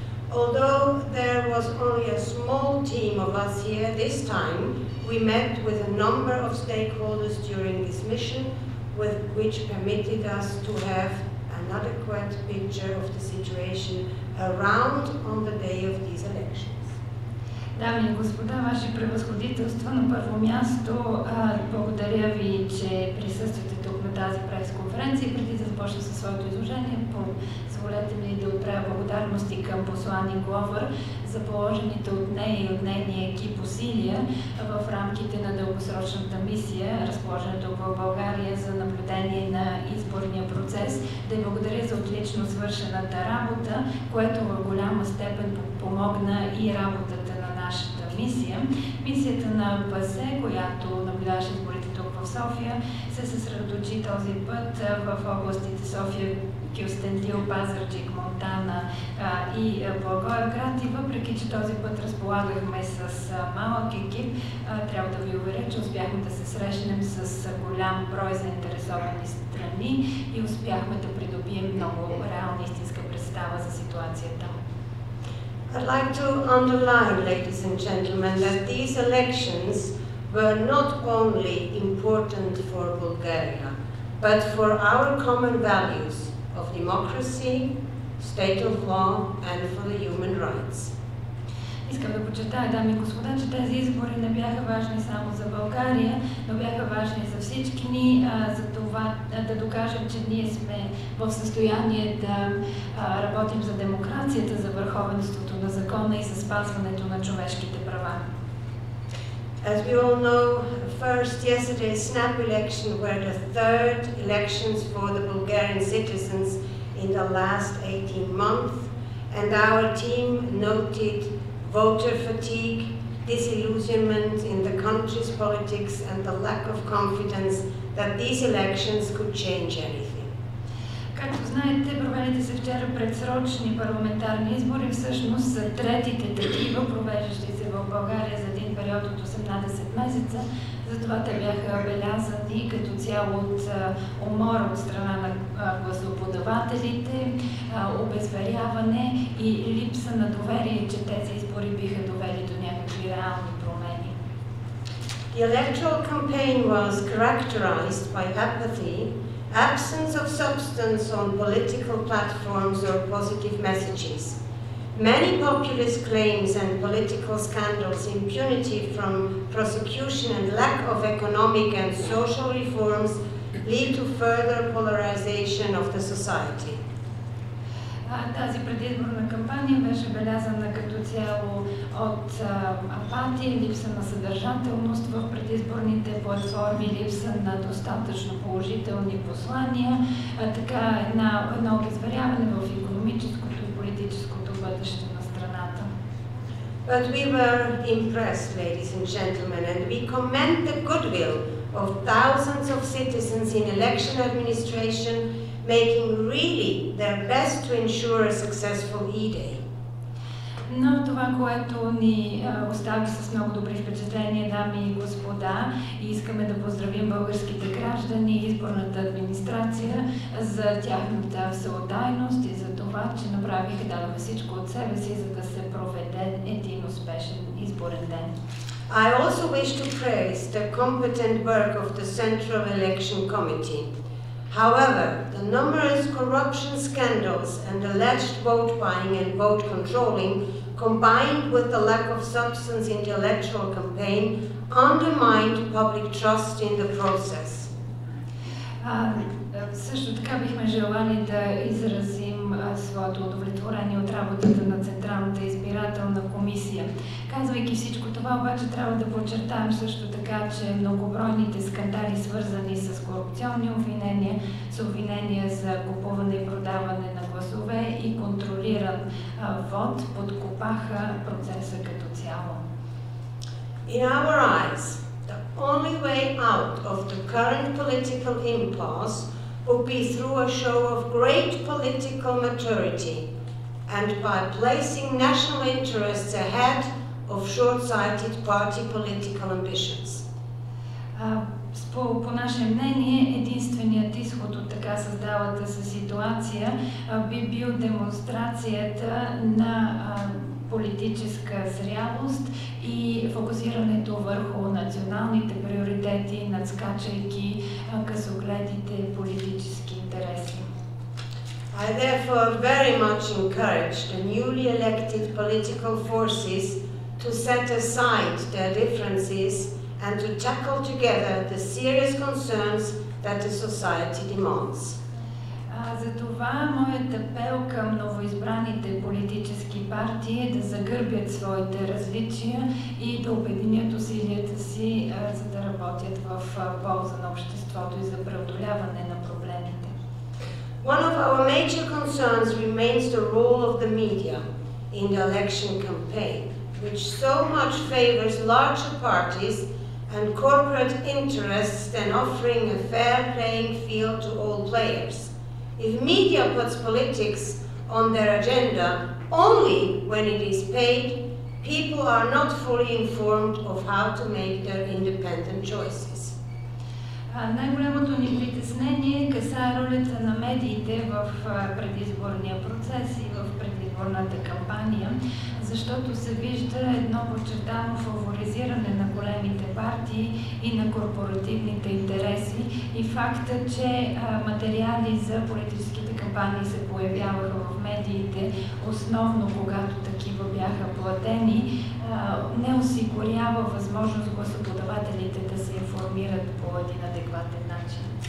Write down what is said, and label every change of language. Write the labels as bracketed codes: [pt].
[en] Although there was only a small team of us here this time, we met with a number of stakeholders during this mission, which permitted us to have an adequate picture of the situation around on the day of these elections. [bg] Дами и господа, Ваше превъзходителство, на първо място благодаря ви, че присъствате тук на тази пресконференция. Преди да започна със своето изложение, позволете ми да отправя благодарности към посланник Гловър за положените от нея и от нейния екип усилия в рамките на дългосрочната мисия, разположена тук в България за наблюдение на изборния процес. Да ви благодаря за отлично свършената работа, което в голяма степен помогна и работата на нашата мисия. Мисията на ПАСЕ, която наблюдаваше изборите тук в София, се съсредоточи този път в областите София, Кюстендил, Пазарджик, Монтана и Благоевград. И въпреки, че този път разполагахме с малък екип, трябва да ви уверя, че успяхме да се срещнем с голям брой заинтересовани страни и успяхме да придобием много реална истинска представа за ситуацията. [en] I'd like to underline, ladies and gentlemen, that these elections were not only important for Bulgaria, but for our common values of democracy, state of law, and for the human rights. [bg] Искам да подчертая, дами и господа, че тези избори не бяха важни само за България, но бяха важни за всички ни, за това да докажем, че ние сме в състояние да работим за демокрацията, за върховенството на закона и за спазването на човешките права. [en] As we all know, first yesterday's snap election were the third elections for the Bulgarian citizens in the last 18 months, and our team noted voter fatigue, disillusionment in the country's politics, and the lack of confidence that these elections could change anything. [bg] Както знаете, проведите се вчера предсрочни парламентарни избори, всъщност са третите такива, провеждащи се в България за един период от 18 месеца. Затова те бяха белязани като цяло от умора от страна на гласоподавателите, обезверяване и липса на доверие, че тези избори биха довели до някакви реални промени. [en] The electoral campaign was characterized by apathy, absence of substance on political platforms or positive messages. Many populist claims and political scandals, impunity from prosecution and lack of economic and social reforms lead to further polarization of the society. [bg] Тази предизборна кампания беше белязана като цяло от апатия, липса на съдържателност в предизборните платформи, липса на достатъчно положителни послания, така едно обезверяване в икономическото и политическото бъдеще на страната. [en] But we were impressed, ladies and gentlemen, and we commend the goodwill of thousands of citizens in election administration making really their best to ensure a successful E-Day. [bg] Но това, което ни остави с много добри впечатления, дами и господа, и искаме да поздравим българските граждани и изборната администрация за тяхната всеотдайност и за това, че направиха, дадоха всичко от себе си, за да се проведе един успешен изборен ден. [en] I also wish to praise the competent work of the Central Election Committee. However, the numerous corruption scandals and alleged vote buying and vote controlling, combined with the lack of substance in the electoral campaign, undermined public trust in the process. [bg] Също така бихме желали да изразим своето удовлетворение от работата на Централната избирателна комисия. Казвайки всичко това, обаче трябва да подчертаем също така, че многобройните скандали, свързани с корупционни обвинения, с обвинения за купуване и продаване на гласове и контролиран вод, подкопаха процеса като цяло. [en] In our eyes, the only way out of the current political impasse would be through a show of great political maturity and by placing national interests ahead of short-sighted party political ambitions. [bg] По наше мнение, единственият изход от така създалата се ситуация би бил демонстрацията на политическа зрялост и фокусирането върху националните приоритети, надскачайки късогледите политически интереси. [en] I therefore very much encourage the newly elected political forces to set aside their differences and to tackle together the serious concerns that the society demands. [bg] Затова моят апел към новоизбраните политически партии е да загърбят своите различия и да обединят усилията си, за да работят в полза на обществото и за преодоляване на проблемите. [en] One of our major concerns remains the role of the media in the election campaign, which so much favors larger parties and corporate interests than offering a fair playing field to all players. If media puts politics on their agenda only when it is paid, people are not fully informed of how to make their independent choices. [bg] Най-голямото ни притеснение касае ролята на медиите в предизборния процес и в предизборната кампания, защото се вижда едно подчертано фаворизиране на големите партии и на корпоративните интереси и факта, че материали за политическите кампании се появяваха в медиите, основно когато такива бяха платени, не осигурява възможност гласоподавателите да се информират по един адекватен начин.